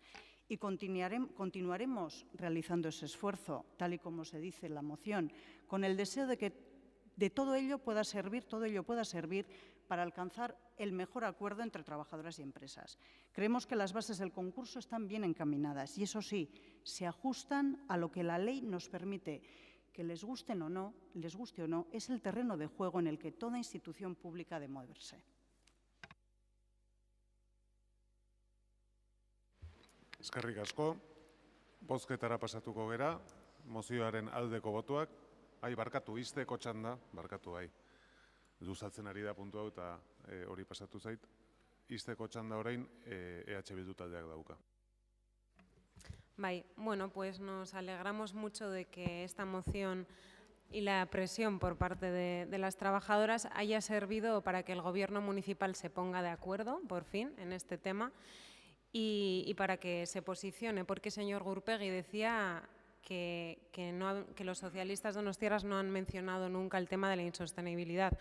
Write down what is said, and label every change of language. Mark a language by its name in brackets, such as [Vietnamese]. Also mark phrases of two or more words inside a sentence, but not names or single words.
[Spanish] Y continuaremos realizando ese esfuerzo, tal y como se dice en la moción, con el deseo de que todo ello pueda servir para alcanzar el mejor acuerdo entre trabajadoras y empresas. Creemos que las bases del concurso están bien encaminadas y, eso sí, se ajustan a lo que la ley nos permite. Que les guste o no, es el terreno de juego en el que toda institución pública ha de moverse. [Basque] Eskerrik asko. Bozketara pasatuko gera, mozioaren aldeko botuak. Barkatu, izteko txanda, barkatu bai. Luzatzen ari da puntu hau eta hori pasatu zait. Izteko txanda orain EH Bildu taldeak dauka. [Spanish] Bueno, pues nos alegramos mucho de que esta moción y la presión por parte de las trabajadoras haya servido para que el Gobierno municipal se ponga de acuerdo, por fin, en este tema y para que se posicione, porque señor Gurpegui decía que los socialistas donostiarras no han mencionado nunca el tema de la insostenibilidad.